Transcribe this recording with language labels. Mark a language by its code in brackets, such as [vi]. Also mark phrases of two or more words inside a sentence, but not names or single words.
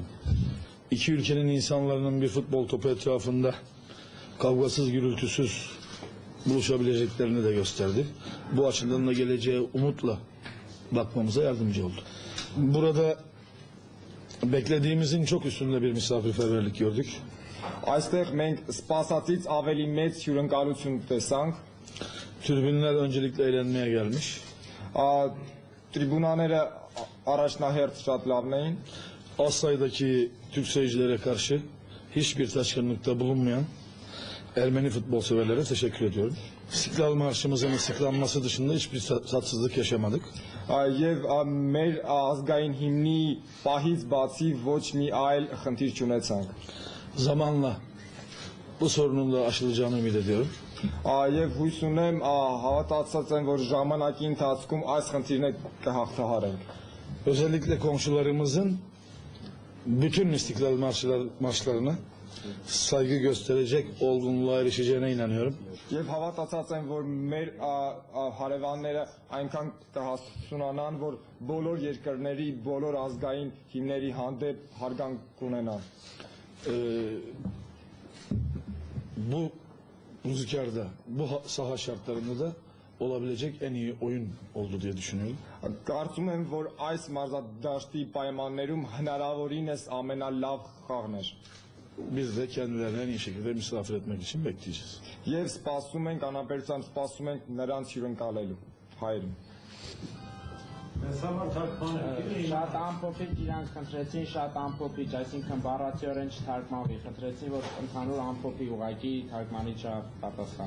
[tr] İki ülkenin insanların bir futbol topu etrafında kavgasız, gürültüsüz buluşabileceklerini de gösterdi. Bu açıdan da geleceğe umutla bakmamıza yardımcı oldu. Burada beklediğimizin çok üstünde bir misafirperverlik gördük. [hy] Այստեղ մենք սպասածից ավելի մեծ հյուրընկալություն տեսանք։ [tr] Tribünler öncelikle eğlenmeye gelmiş. [hy] Tribünaները առաջնահերթ շատ լավն էին։ [tr] Az sayıdaki Türk seyircilere karşı hiçbir taşkınlıkta bulunmayan Ermeni futbol severlere teşekkür ediyorum. İstiklal Marşımızın ıslıklanması dışında hiçbir tatsızlık yaşamadık. [hy] Եվ մեր ազգային հիմնի պահից բացի ոչ մի այլ խնդիր չունեցանք։ [tr] Zamanla bu sorunun da aşılacağını ümit ediyorum. [hy] Եվ հույս ունեմ հավատացած եմ, որ ժամանակի ընթացքում այս խնդիրները կհաղթահարենք։ [tr] Özellikle komşularımızın bütün İstiklal marşlarına saygı gösterecek olgunluğa erişeceğine inanıyorum. [hy] Եվ հավատացած եմ, որ մեր հարևանները այնքան կհասունանան, որ բոլոր երկրների, բոլոր ազգային հիմների հանդեպ հարգանք կունենան։ [tr] Bu rüzgarda, bu saha şartlarında da olabilecek en iyi oyun oldu diye düşünüyorum. [hy] Կարծում եմ, որ այս մարզադաշտի պայմաններում հնարավորինս ամենալավ խաղն էր։ [tr] Biz de kendilerini en iyi şekilde misafir etmek için bekleyeceğiz. [hy] Եվ սպասում ենք, անապերությամբ սպասում ենք նրանց հյուրընկալելու հայրին։ Շատ ամփոփիչ իրանք խնդրեցին, շատ ամփոփիչ, այսինքն բառացիորեն չթարգմանվի, խնդրեցին, որ ընդհանուր ամփոփի ուղղակի թարգմանիչը պատասխանը։